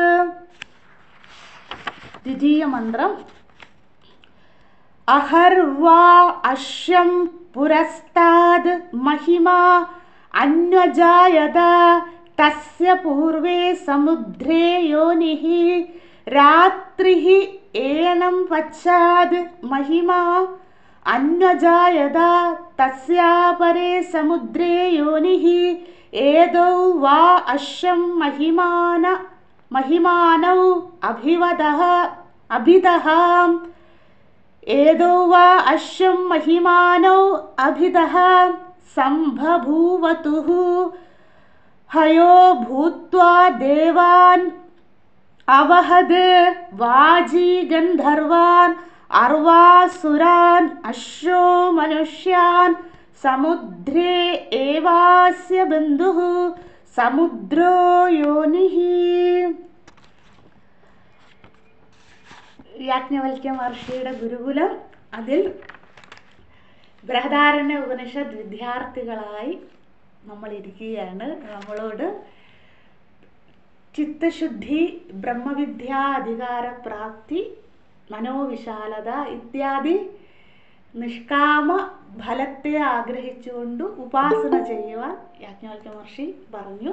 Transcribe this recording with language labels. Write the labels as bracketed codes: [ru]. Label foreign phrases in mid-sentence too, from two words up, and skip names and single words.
[ml] ദ്വിതീയ മന്ത്രം. [sa] അഹർവാ അശ്വം പുരസ്താദ് മഹിമാ അന്വജായത തസ്യ പൂർവേ സമുദ്രേ യോനിഃ രാത്രിഃ ഏനം പശ്ചാദ് മഹിമാ അന്വജായത തസ്യാപരേ സമുദ്രേ യോനിഃ ഏതൗ വാ അശ്വം महिमानौ अभिदः एदौ वा अश्वं महिमानौ अभिदः सम्बभूवतुः हयो भूत्वा देवान् अवहद् वाजी गन्धर्वान् अर्वासुरान् अश्वो मनुष्यान् समुद्रे एवास्य बन्धुः समुद्रो योनिः. [ml] യാജ്ഞവൽക്യ മഹർഷിയുടെ ഗുരുകുലം. അതിൽ ബൃഹദാരണ്യ ഉപനിഷത്ത് വിദ്യാർത്ഥികളായി നമ്മൾ ഇരിക്കുകയാണ്. നമ്മളോട് ചിത്തശുദ്ധി, ബ്രഹ്മവിദ്യാ അധികാരപ്രാപ്തി, മനോവിശാലത ഇത്യാദി നിഷ്കാമ ഫലത്തെ ആഗ്രഹിച്ചുകൊണ്ട് ഉപാസന ചെയ്യുവാൻ യാജ്ഞവൽക്യ മഹർഷി പറഞ്ഞു.